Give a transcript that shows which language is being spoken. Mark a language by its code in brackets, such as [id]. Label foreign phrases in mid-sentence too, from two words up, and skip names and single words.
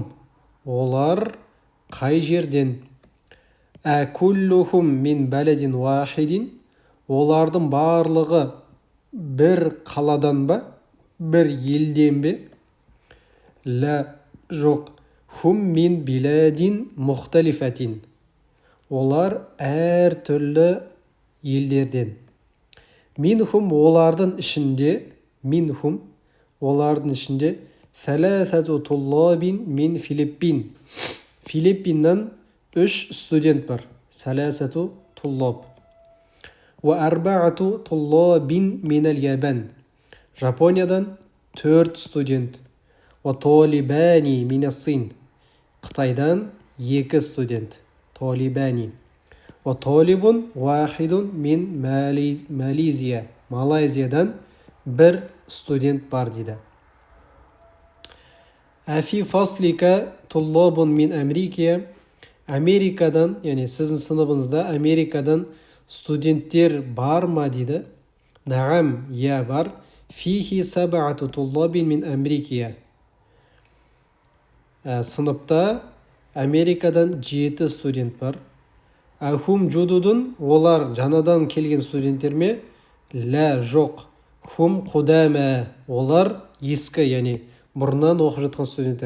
[kk] олар қай жерден [ar] أكلهم من بلد واحد [kk] олардың барлығы бір қаладан ба бір елден бе лә жоқ [ar] هم من بلاد مختلفة [kk] олар әр түрлі елдерден минхум олардың ішінде [ar] ثلاثة طلاب من الفلبين [kk] Филиппиннан 3 студент бар [ar] ثلاثة طلاب وأربعة طلاب من اليابان [kk] Жапониядан 4 студент [ar] وطالبان من الصين [kk] Қытайдан 2 студент [ar] طالبان وطالب واحد من [kk] Малайзия Малайзиядан 1 студент бар дейді [ar] أفي فصلك طلاب من أمريكا [kk] Америкадан, яғни сіздің сыныбыңызда Америкадан студенттер бар ма дейді наам я бар [ar] فيه سبعة طلاب من أمريكا [kk] сыныпта Америкадан 7 студент бар [ar] أهم جدد [kk] олар жаңадан келген студенттер ме лә жоқ [ar] هم قدماء [kk] олар ескі яғни бұрыннан оқып жатқан студенттер